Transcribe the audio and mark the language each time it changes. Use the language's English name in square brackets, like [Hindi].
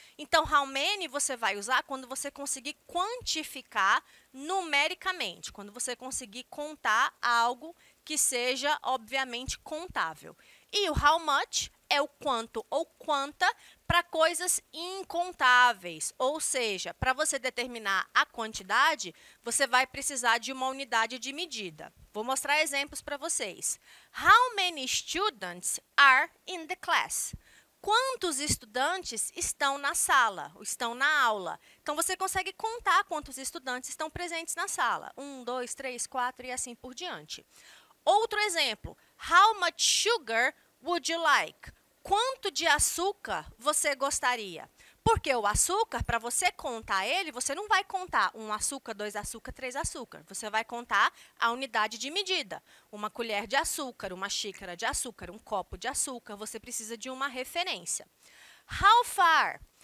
[Portuguese] Então, how many você vai usar quando você conseguir quantificar numericamente, quando você conseguir contar algo que seja, obviamente, contável. E o how much é o quanto ou quanta para coisas incontáveis. Ou seja, para você determinar a quantidade, você vai precisar de uma unidade de medida. Vou mostrar exemplos para vocês. [English] How many students are in the class? [Portuguese] Quantos estudantes estão na sala, estão na aula? Então, você consegue contar quantos estudantes estão presentes na sala. 1, 2, 3, 4 e assim por diante. Outro exemplo. [English] How much sugar would you like? [Portuguese] Quanto de açúcar você gostaria? Porque o açúcar, para você contar ele, você não vai contar 1 açúcar, 2 açúcar, 3 açúcar. Você vai contar a unidade de medida. Uma colher de açúcar, uma xícara de açúcar, um copo de açúcar. Você precisa de uma referência. How far?